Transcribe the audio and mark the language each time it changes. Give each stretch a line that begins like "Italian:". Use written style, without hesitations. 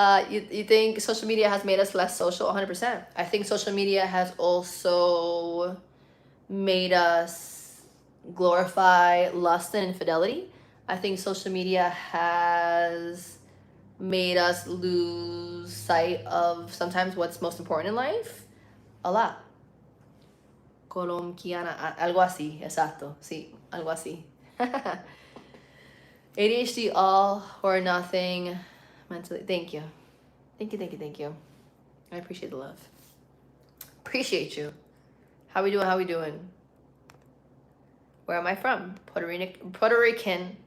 English: You think social media has made us less social? 100%. I think social media has also made us glorify lust and infidelity. I think social media has made us lose sight of sometimes what's most important in life. A lot.
Spanish: Colombiana, algo así, exacto, sí, algo así.
English: ADHD, all or nothing, mentally. Thank you. Thank you, thank you, thank you. I appreciate the love. Appreciate you. How we doing? How we doing? Where am I from? Puerto Rican.